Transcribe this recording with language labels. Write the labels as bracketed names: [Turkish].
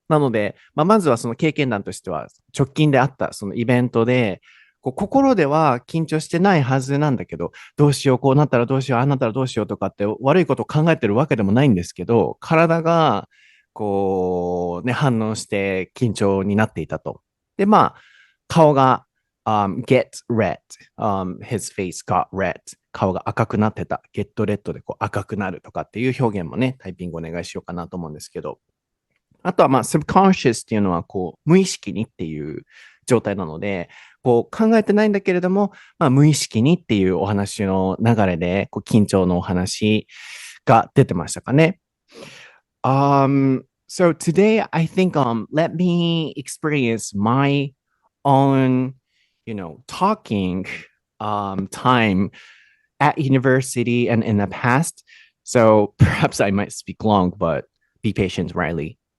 [Japanese] なので、まずはその経験談としては、直近であったそのイベントで、こう心では緊張してないはずなんだけど、どうしよう、こうなったらどうしよう、ああなったらどうしようとかって悪いことを考えてるわけでもないんですけど、体が、こう、ね、反応して緊張になっていたと。で、顔が、 [English] get red、his face got red。 [Japanese] 顔が赤くなってた。 get red でこう赤くなるとかっていう表現もね、タイピングお願いしようかなと思うんですけど。あとはsubconscious っていうのはこう、無意識にっていう状態なので、こう考えてないんだけれども、無意識にっていうお話の流れで、こう緊張のお話が出てましたかね。 [English] So today I think let me experience my own, talking time at university and in the past. So perhaps I might speak long, but be patient, Reilly.